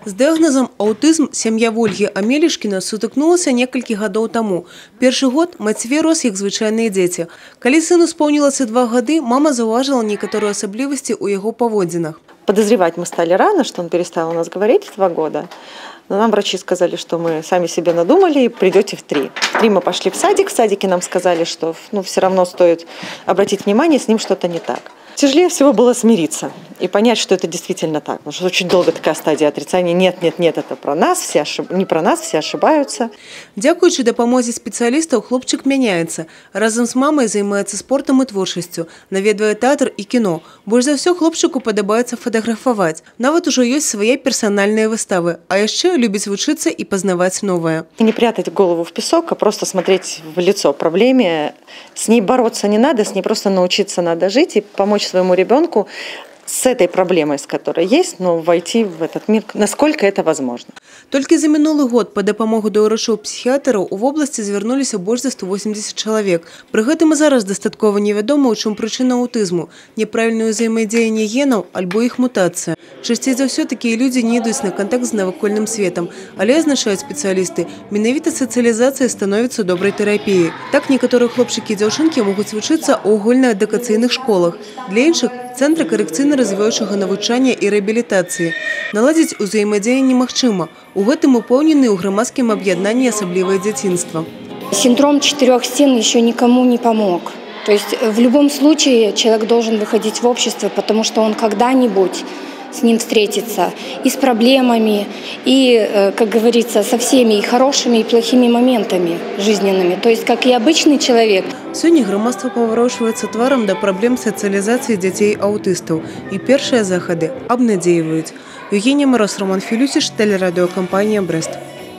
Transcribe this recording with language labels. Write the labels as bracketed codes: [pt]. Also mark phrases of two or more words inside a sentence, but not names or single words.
[be] З дыягназам аўтызм сям'я Ольгі Амелішкіна сутыкнулася некалькі гадоў таму. Першы год мацвей рос як звычайныя дзеці. Калі сыну споўнілася 2 гады, мама заўважыла некаторыя асаблівасці ў яго паводзінах. [ru] Подозревать мы стали рано, что он перестал у нас говорить в 2 года. Но нам врачи сказали, что мы сами себе надумали и придете в 3. В 3 мы пошли в садик. В садике нам сказали, что все равно стоит обратить внимание, с ним что-то не так. Тяжелее всего было смириться и понять, что это действительно так. Потому что очень долго такая стадия отрицания. Нет, нет, нет, это про нас, не про нас, все ошибаются. [be] Дзякуючы дапамозе спецыялістаў, хлопчык мяняецца. Разам з мамай займаецца спортам і творчасцю, наведвае тэатр і кіно. Больш за ўсё хлопчыку падабаецца фатаграфаваць. Нават ужо ёсць свае персанальныя выставы, а яшчэ любіць вучыцца і пазнаваць новае. [ru] Не прятать голову в песок, а просто смотреть в лицо проблеме. С ней бороться не надо, с ней просто научиться надо жить и помочь своему ребенку с этой проблемой, с которой есть, но войти в этот мир, насколько это возможно. [be] Толькі за мінулы год па дапамогу да ўрачоў-псіхіятараў у вобласці звярнуліся больш за 180 чалавек. Пры гэтым і зараз дастаткова невядома, у чым прычына аўтызму, няправільнае ўзаемадзеянне генаў альбо іх мутацыя. Часцей за ўсё такія людзі не ідуць на кантакт з навакольным светам, але, азначаюць спецыялісты, менавіта сацыялізацыя становіцца добрай тэрапіяй. Так некаторыя хлопчыкі і дзяўчынкі могуць вучыцца ў агульнаадукацыйных школах. Для іншых – цэнтры карэкцыйна-развіваючага навучання і рэабілітацыі. Наладзіць узаемадзеянне магчыма. У гэтым упэўнены ў грамадскім аб'яднанні «Асаблівае дзяцінства». [ru] Синдром 4 стен еще никому не помог. То есть в любом случае человек должен выходить в общество, потому что он когда-нибудь с ним встретится и с проблемами, и, как говорится, со всеми и хорошими, и плохими моментами жизненными. То есть, как и обычный человек. [be] Сёння грамадства паварочваецца тварам да праблем сацыялізацыі дзяцей-аўтыстаў. І першыя захады абнадзейваюць. Евгения Мороз, Роман Филютиш, телерадиокомпания «Брест».